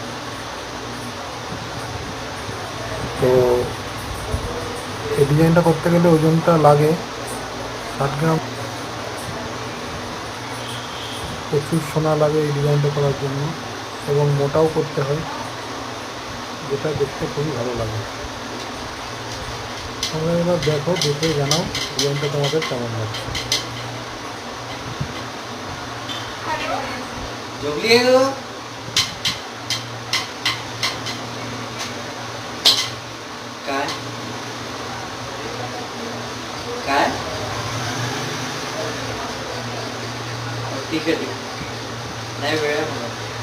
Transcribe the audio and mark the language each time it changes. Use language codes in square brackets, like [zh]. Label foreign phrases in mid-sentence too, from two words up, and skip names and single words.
[bn] তো এই ডিজাইনটা করতে গেলে ওজনটা লাগে 60 গ্রাম। প্রচুর সোনা লাগে এই ডিজাইনটা করার জন্য, এবং মোটাও করতে হয়, যেটা দেখতে খুবই ভালো লাগে। তোমরা এবার দেখো, দেখে জানাও ডিজাইনটা তোমাদের কেমন লাগছে। [mr] काय काय ठीक आहे नाही वेळ आहे मला.